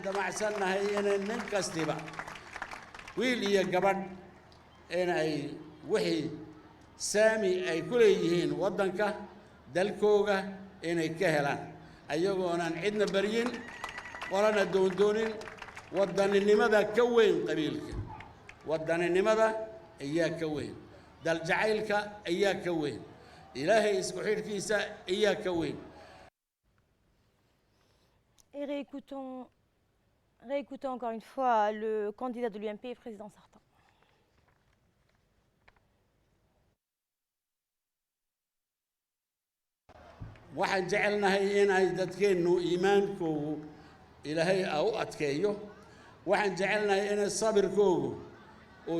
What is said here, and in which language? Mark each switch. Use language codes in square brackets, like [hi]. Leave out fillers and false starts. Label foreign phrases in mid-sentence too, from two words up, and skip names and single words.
[so] damacsannahay inay nin kastiba wiil iyo gabadh inay wixii saami ay ku leeyihiin waddanka dalkooga inay ka helaan ayagoonaan cidna baryin qolana doondoonin waddaninimada ka weyn qabiilka waddaninimada ayaa ka weyn daljacaylka ayaa ka weyn ilaahay isku xidhkiisa ayaa ka weyn. [fr] Et réécoutons encore une fois le candidat de l'UMP, président sortant. [so] waxaan jecelnahay inay dadkeennu iimaankoogu ilaahay u adkeeyo waxaan jecelnahay inay sabirkoogu oo